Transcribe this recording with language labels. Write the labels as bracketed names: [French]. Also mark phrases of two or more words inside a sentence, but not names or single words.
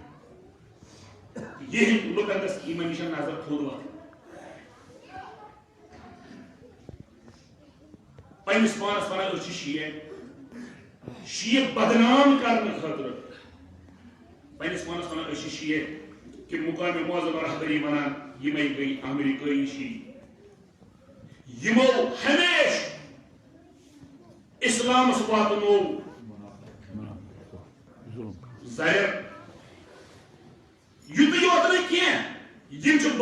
[Kashmiri] یِہنٛدۍ لُکن گژھِ یِمن نِش نظر تھوٚد وۄتھٕنۍ پننس پانس ونان أسۍ چھِ شیعہ بدنام کرنہٕ خٲطرٕ پننس پانس ونان أسۍ چھِ شیعہ کہ مقام معظم رہبری ونان یمے گئی امریکائی شیعہ یمو ہمیشہ اسلامس واتنو زہر یُتُے یوت نہٕ کینٛہہ یِم چھِ